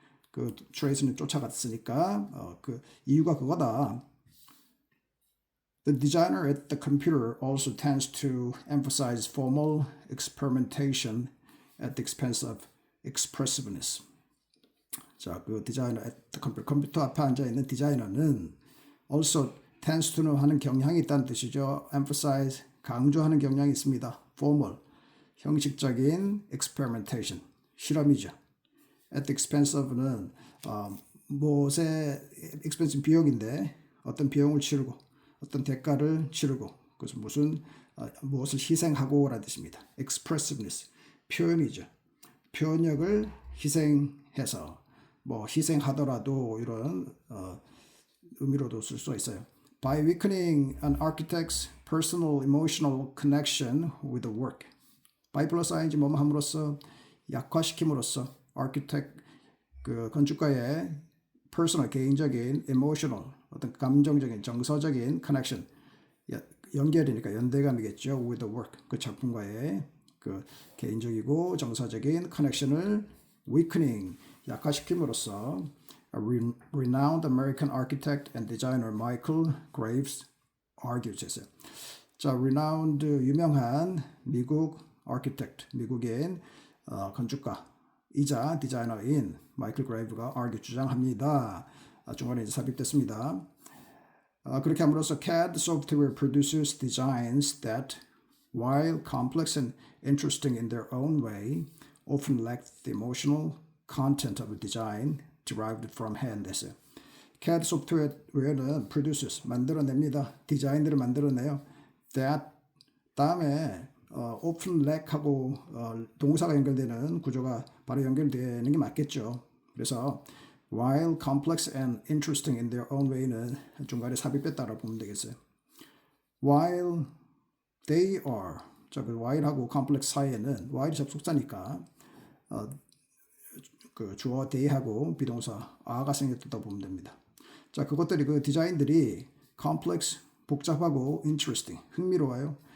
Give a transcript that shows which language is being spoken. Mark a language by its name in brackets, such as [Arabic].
[Korean] 그 trace는 쫓아갔으니까 그 이유가 그거다. [English] The designer at the computer also tends to emphasize formal experimentation at the expense of expressiveness. [Korean] 자, 그 디자이너 [English] at the computer, [Korean] 컴퓨터 앞에 앉아 있는 디자이너는 [English] also tends to [Korean] 는 하는 경향이 있다는 뜻이죠. emphasize, 강조하는 경향이 있습니다. formal, 형식적인 experimentation, 실험이죠. at the expense of는 무엇의 expense 비용인데 어떤 비용을 치르고 어떤 대가를 치르고 그래서 무엇을 희생하고라는 뜻입니다. expressiveness, 표현이죠. 표현력을 희생해서 뭐 희생하더라도 이런 의미로도 쓸 수 있어요. [English] By weakening an architect's personal emotional connection with the work. [Korean] by 플러스 ing 뭐뭐 함으로써 약화시킴으로써 architect 그 건축가의 personal 개인적인 emotional 어떤 감정적인 정서적인 connection 연결이니까 연대감이겠죠. [English] with the work [Korean] 그 작품과의 그 개인적이고 정서적인 [English] connection을 weakening 약화시킴으로써 a renowned American architect and designer Michael Graves argues 했어요. [Korean] 자, renowned 유명한 미국 architect 미국인 건축가이자 디자이너인 마이클 그레이브가 argue 주장합니다. 중간에 이제 삽입됐습니다. 그렇게 함으로써 [English] CAD software produces designs that while complex and interesting in their own way, often lack the emotional content of a design derived from hand 했어요. [Korean] CAD 소프트웨어는 produces 만들어냅니다. 디자인들을 만들어내요. that 다음에 often lack하고 동사가 연결되는 구조가 바로 연결되는 게 맞겠죠. 그래서 [English] while complex and interesting in their own way [Korean] 는 중간에 삽입했다라고 보면 되겠어요. while they are 자, 그 while하고 complex 사이에는 while이 접속사니까 그 주어 they하고 비동사 are가 생겼다 보면 됩니다. 자, 그것들이 그 디자인들이 complex 복잡하고 interesting 흥미로워요.